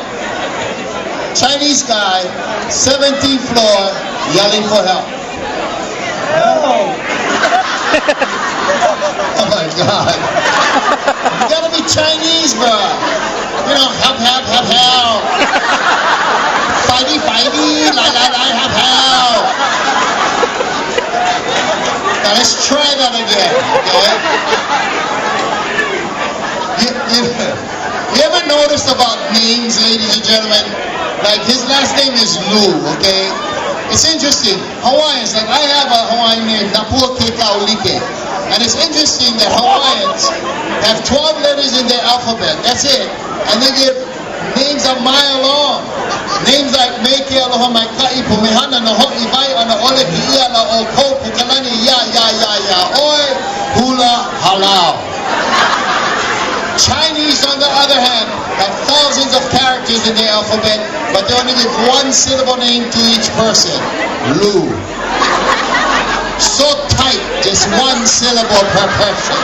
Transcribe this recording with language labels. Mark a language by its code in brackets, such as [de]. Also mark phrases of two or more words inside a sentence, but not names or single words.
[en] Chinese guy, 17th floor, yelling for help. Oh. Oh my God. You gotta be Chinese, bro. You know, help, help, help, help. Fighty, fighty, la, la, la, help, help. Now let's try that again, okay? You ever notice about names, ladies and gentlemen? Like his last name is Lu, okay? It's interesting. Hawaiians, like I have a Hawaiian name, Napua Kekaulike. And it's interesting that Hawaiians have 12 letters in their alphabet. That's it. And they give names a mile long. Names like Meike Aloha Mai Kai Pumehana no Ho'i Vai Ana Ole Ki'ia La O Ko Pukalani Ya Ya Ya Ya Oi Hula Halau. Chinese, on the other hand, have thousands of characters in their alphabet, but they only give one syllable name to each person. Lu. So tight, just one syllable per person.